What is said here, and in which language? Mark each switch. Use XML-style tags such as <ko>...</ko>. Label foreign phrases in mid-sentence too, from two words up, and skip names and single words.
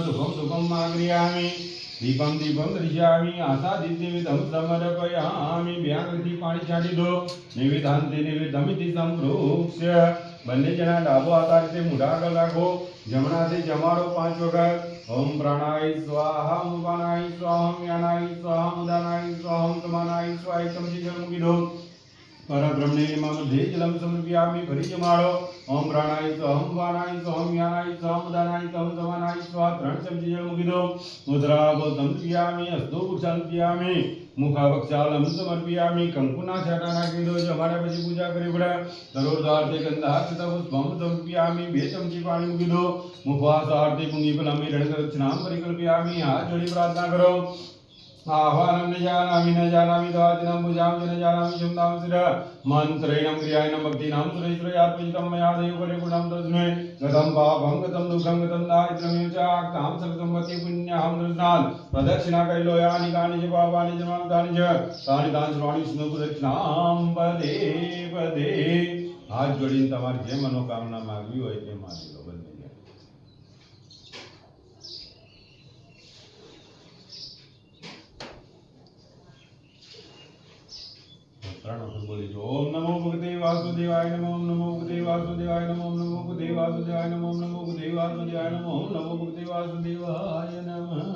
<sa>शुभम शुभम आग्रयामि दीपम दीपम दर्शयामि आसादित्य विधम समर्पयामि.</sa> <gu>व्याकृति પાણી છાટી દો.</gu> <sa>निवेदांते निवेदमिति संप्रोक्ष्य.</sa> <gu>બંને જણા ડાબો હાથ આ રીતે મૂઢા આગળ રાખો. જમણાથી જમાડો 5 વખત.</gu> <sa>ઓમ પ્રાણાય સ્વાહા, ઓમ પાનાય સ્વાહા, ઓમ યાનાય સ્વાહા, ઓમ ઉદાનાય સ્વાહા, ઓમ સમાનાય સ્વાહા.</sa> <gu>એક ચમચી જળ મૂકી દો. પરબ્રહ્મને</gu> <sa>મધ્યે જલમ સમર્પયામિ.</sa> <gu>ફરી જમાડો.</gu> <sa>ઓમ પ્રાણાય સ્વાહા, ઓમ પાનાય સ્વાહા, ઓમ યાનાય સ્વાહા, ઓમ ઉદાનાય સ્વાહા, ઓમ સમાનાય સ્વાહા.</sa> <gu>3 ચમચી જળ મૂકી દો.</gu> <sa>મુદ્રાભો સમર્પયામિ. હસ્તો સમર્પયામિ. મુખાવક્ષાલમ સમર્પયામિ.</sa> <gu>કંકુના છાંટા નાખી દો. જમાડ્યા પછી પૂજા કરી પડે.</gu> <sa>સરોજાર્થે ગંધાક્ષત પુષ્પમ સમર્પયામિ.</sa> <gu>2 ચમચી પાણી મૂકી દો.</gu> <sa>મુખવાસાર્થે પુંગીફલમ હિરણ્યગચ્છનામ પરિકલ્પયામિ.</sa> <gu>હાથ જોડી પ્રાર્થના કરો.</gu> <sa>आह्वानं न जानामि न जानामि द्वादिनं पूजां च न जानामि क्षमतां सिर मन्त्रेण क्रियायां भक्तिनां सुरेश्वरयार्पितं मया देवपरिपूर्णं तस्मै गतं पापं गतं दुःखं गतं दारिद्र्यमेव च आक्तां सर्वसम्पत्ति पुण्यहं दृष्टान् प्रदक्षिणा करिलो यानि कानि च पापानि च तानि च तानि तानि सर्वाणि विष्णु प्रदक्षिणां पदे पदे.</sa> <gu>હાથ જોડીને તમારી જે મનોકામના માંગવી હોય તે માંગી લો.</gu> <sa>બંને ओम नमो भगवते वासुदेवाय नमो. ओम नमो भगवते वासुदेवाय नमो. ओम नमो भगवते वासुदेवाय नमो. ओम नमो भगवते वासुदेवाय नमो. ओम नमो भगवते वासुदेवाय नमः.</sa>